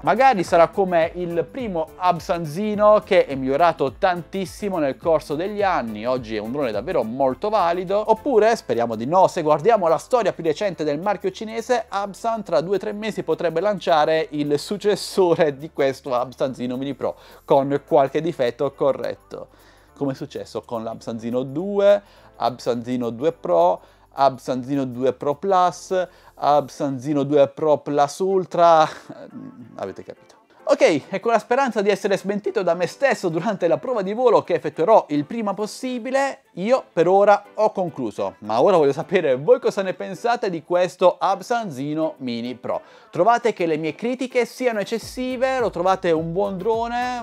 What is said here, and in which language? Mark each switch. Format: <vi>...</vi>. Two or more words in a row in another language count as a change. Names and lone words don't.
<it>Magari sarà come il primo Absanzino, che è migliorato tantissimo nel corso degli anni, oggi è un drone davvero molto valido, oppure, speriamo di no, se guardiamo la storia più recente del marchio cinese, Absan tra 2-3 mesi potrebbe lanciare il successore di questo Absanzino Mini Pro con qualche difetto corretto, come è successo con l'Absanzino 2, Absanzino 2 Pro, Absanzino 2 Pro Plus, Absanzino 2 Pro Plus Ultra, avete capito. Ok, e con la speranza di essere smentito da me stesso durante la prova di volo che effettuerò il prima possibile, io per ora ho concluso. Ma ora voglio sapere voi cosa ne pensate di questo Absanzino Mini Pro. Trovate che le mie critiche siano eccessive? Lo trovate un buon drone?</it>